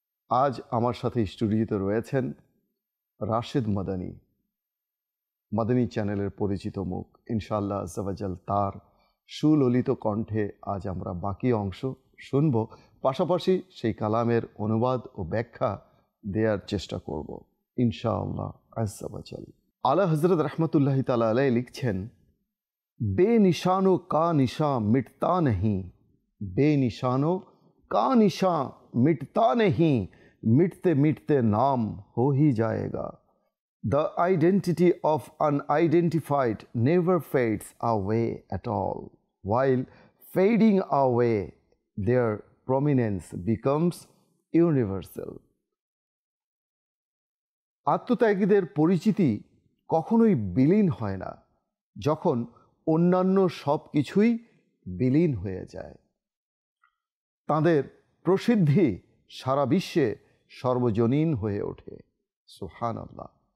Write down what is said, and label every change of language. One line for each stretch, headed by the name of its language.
Bangla: আজ আমার সাথে স্টুডিওতে রয়েছেন রাশেদ মাদানী, মাদানী চ্যানেলের পরিচিত মুখ। ইনশাআল্লাহ আজ্জা ওয়া জাল তার সুললিত কণ্ঠে আজ আমরা বাকি অংশ শুনব, পাশাপাশি সেই কালামের অনুবাদ ও ব্যাখ্যা দেওয়ার চেষ্টা করব ইনশাআল্লাহ আজ্জা ওয়া জাল। আলা হজরত রহমতুল্লাহি তাআলা আলাইহি লিখছেন,
Hindi: বেনিশানো কা নিশা মিটতা नहीं, बेनिशानो का निशा मिटता नहीं, मिटते मिटते नाम हो ही जाएगा।
English: The identity of unidentified never fades away at all, while fading away their prominence becomes universal.
Bangla: আত্মত্যাগীদের পরিচিতি কখনোই বিলীন হয় না যখন অন্যান্য সব কিছুই বিলীন হয়ে যায়। তাদের প্রসিদ্ধি সারা বিশ্বে সর্বজনীন হয়ে ওঠে। সুবহানাল্লাহ।